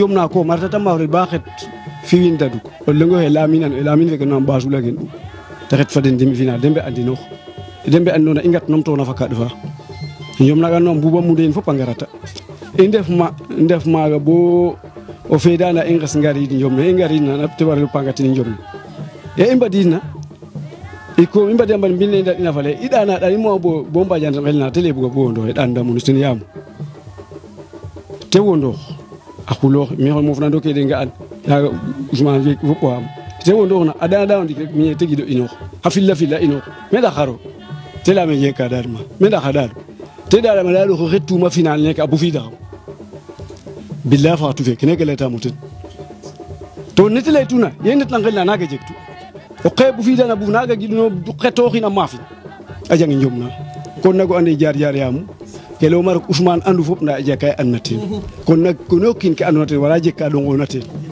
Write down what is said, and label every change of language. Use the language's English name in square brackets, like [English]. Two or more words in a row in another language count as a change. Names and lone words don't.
[Serer] njom na ko marta ta maafrel ba xet fiwin daduk o lengo xe lamin feke no mbasula gen te xet fa den demi final dembe andinoox dembe andinoona i ngat numtoona fa kaɗ fa i njom naaga no mbuba mudeen fop a ngarata i ndef maaga bo o feedana i nges ngariid njom ne i ngariidna te warel pangatin njom ne i mbadiidna i mbadi a mbad mbin ne ndaɗ ina fale i ɗana ɗan i mo bo mbajan xel na te le buga bo wondoox ɗan ndamunu ten yaamu te wondoox a xuloox mi mof na ndoke de nga'an yaaga Ousmane fe fop o xam te wondooxna a dana ndik rek miñe tegido inoox xa fila inoox me ndax xaro te leyame geeka daal ma me ndax a daal te daalama daal oxe xettuuma final neke a bufiidaxam bilaay faxatu fe kene ke laytaamo ten to nete laytuna ye ndetna ngel na naaga jegtu o xe bufiidana buf naaga giɗuno xetooxin a maafin a jangi njom na kon nago ande jaar yaamu ke leyuma rek Ousmane andu fop nda a jega ka i andna ten kon nak kono kiin ke andona ten wala jeg ka ɗongoona ten